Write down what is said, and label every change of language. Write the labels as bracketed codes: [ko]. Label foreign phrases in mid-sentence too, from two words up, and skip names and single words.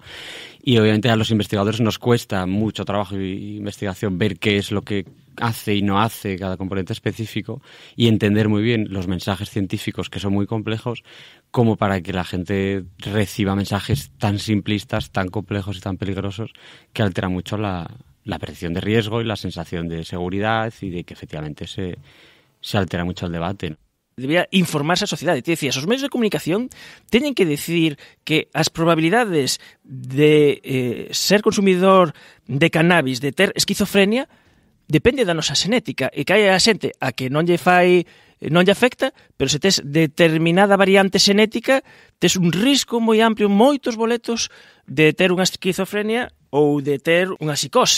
[es] Y obviamente a los investigadores nos cuesta mucho trabajo e investigación ver qué es lo que hace y no hace cada componente específico y entender muy bien los mensajes científicos, que son muy complejos, como para que la gente reciba mensajes tan simplistas, tan complejos y tan peligrosos que alteran mucho la percepción de riesgo y la sensación de seguridad, y de que efectivamente se altera mucho el debate, ¿no? [gl] Debía informarse a sociedade. Te decías, os medios de comunicación teñen que decir que as probabilidades de ser consumidor de cannabis, de ter esquizofrenia, depende da nosa xenética, e que hai a xente a que non lle afecta, pero se tes determinada variante xenética, tes un risco moi amplio, moitos boletos de ter unha esquizofrenia ou de ter unha psicose.